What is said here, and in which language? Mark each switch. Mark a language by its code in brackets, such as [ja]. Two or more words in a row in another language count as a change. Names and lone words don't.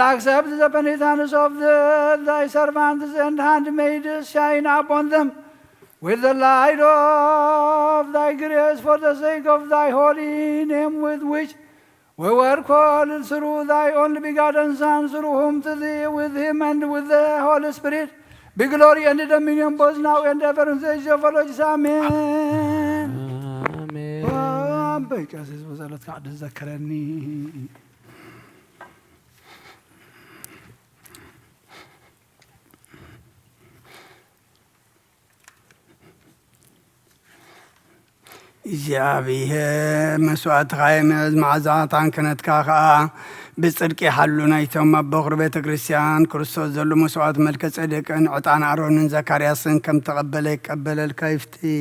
[en] accept the penitence of thy servants and handmaids, shine upon them with the light of thy grace for the sake of thy holy name, with which we were called through thy only begotten Son, through whom to thee, with him and with the Holy Spirit, be glory and dominion both now and ever in the age of our Lord Jesus. Amen. Amen. [ti] በቀሲስ በጸሎት ካድስ ዘከረኒ እግዚአብሔር መስዋዕትኻ የመዝ መዓዛታን ክነትካ ከዓ ብጽድቂ ሓሉ ናይቶም ኣብ በኹሪ ቤተ ክርስቲያን ክርስቶስ ዘሎ መስዋዕት መልከ ጸደቅን ዕጣን ኣሮንን ዘካርያስን ከም ተቐበለ ይቀበለልካ ይፍቲ